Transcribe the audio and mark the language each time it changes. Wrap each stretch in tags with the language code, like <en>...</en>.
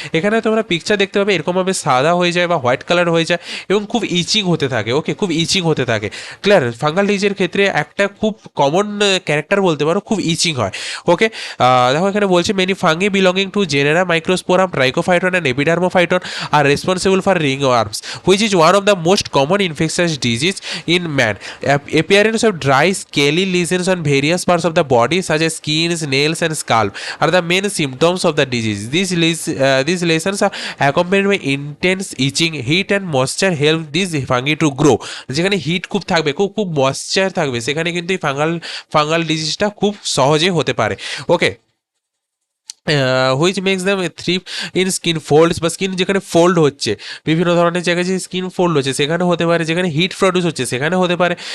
<bn>এখানে তোমরা পিকচার দেখতে পাবে এরকমভাবে সাদা হয়ে যায় বা হোয়াইট কালার হয়ে যায় এবং খুব ইচিং হতে থাকে, ওকে, খুব ইচিং হতে থাকে, ক্লিয়ার। ফাঙ্গাল ডিজিজের ক্ষেত্রে একটা খুব কমন ক্যারেক্টার বলতে পারো, খুব ইচিং হয়, ওকে। দেখো এখানে বলছে</bn> <en>Many fungi belonging to genera Microsporum, Trichophyton and Epidermophyton are responsible for ringworms, which is one of the most common infectious disease in man. Appearance of dry scaly lesions on various parts of the body such as skin, nails and scalp are the main symptoms of the disease. These lesions are accompanied by intense itching, heat and moisture help these fungi to grow.</en> <bn>যেখানে hit খুব থাকবে, খুব খুব moisture থাকবে, সেখানে কিন্তু এই fungal ডিজিজটা খুব সহজে হতে পারে, ওকে।</bn> <en>which makes them thrive in skin folds,</en> <bn>বা স্কিন যেখানে ফোল্ড হচ্ছে, বিভিন্ন ধরনের জায়গায় যে স্কিন ফোল্ড হচ্ছে সেখানে হতে পারে, যেখানে হিট প্রডিউস হচ্ছে সেখানে হতে পারে।</bn>